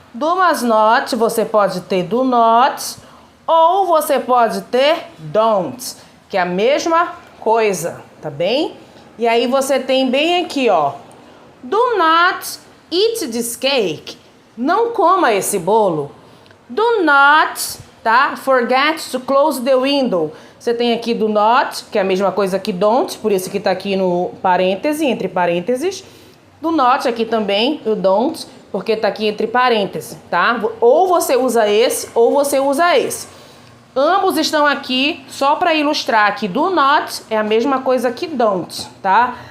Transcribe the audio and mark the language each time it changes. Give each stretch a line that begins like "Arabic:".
Portuguese: Do mas not, você pode ter do not, ou você pode ter don't, que é a mesma coisa, tá bem? E aí você tem bem aqui, ó,
English: do not eat this cake,
Portuguese: não coma esse bolo.
English: Do not, tá? Forget to close the window.
Portuguese: Você tem aqui do not, que é a mesma coisa que don't, por isso que tá aqui no parêntese, entre parênteses. Do not aqui também, o don't, porque tá aqui entre parênteses, tá? Ou você usa esse, ou você usa esse. Ambos estão aqui só para ilustrar que do not é a mesma coisa que don't, tá?